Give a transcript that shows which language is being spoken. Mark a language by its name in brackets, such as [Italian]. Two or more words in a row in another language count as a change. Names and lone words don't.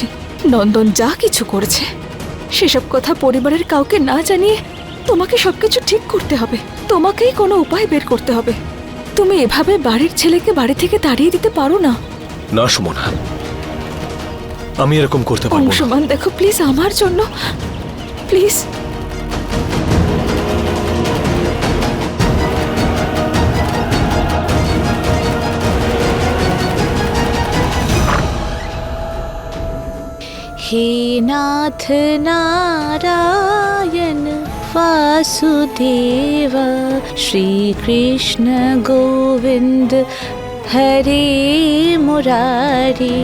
[Bangla] নন্দন যা কিছু করেছে সেসব কথা পরিবারের কাউকে না জানিয়ে তোমাকে সবকিছু ঠিক করতে হবে। তোমাকেই কোনো উপায় বের করতে হবে। তুমি এভাবে বাড়ির ছেলেকে বাড়ি থেকে তাড়িয়ে দিতে পারো না। না সুমনা, আমি এরকম করতে পারবো না। অংশমান, দেখো প্লিজ, আমার জন্য প্লিজ। [Sanskrit] हे नाथ नारायण वासुदेव, श्री कृष्ण गोविंद हरे मुरारी।